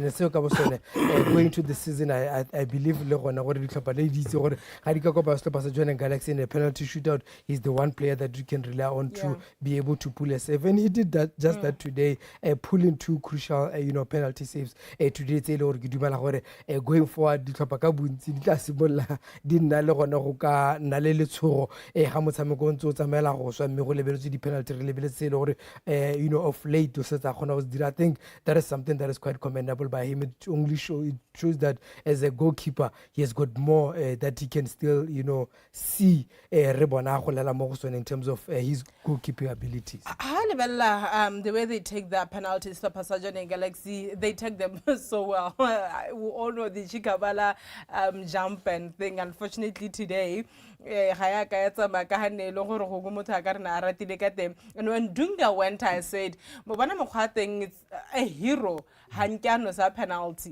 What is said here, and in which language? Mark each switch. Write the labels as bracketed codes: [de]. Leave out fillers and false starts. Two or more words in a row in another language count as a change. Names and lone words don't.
[en] And so going to the season, I believe Galaxy in a penalty shootout, he's the one player that you can rely on to be able to pull a save, and he did that that today, pulling 2 crucial penalty saves today. Going forward, [tn] go ka na le letshogo ga motshameko ntse o tsamaela go swa mme go lebeletse di-penalty re lebeletse gore [en] of late [tn] o setsa kgona go dira. [en] I think that is something that is quite commendable by him. It shows that as a goalkeeper he has got more that he can still see [tn] re bona go lela mo go sone [en] in terms of his goalkeeping abilities. The way they take their penalties for Passage and Galaxy, they take them so well. We all know the Chikabala jump and thing. Unfortunately today, and when Dunga went, I said, it's a hero, Hankiano's a penalty.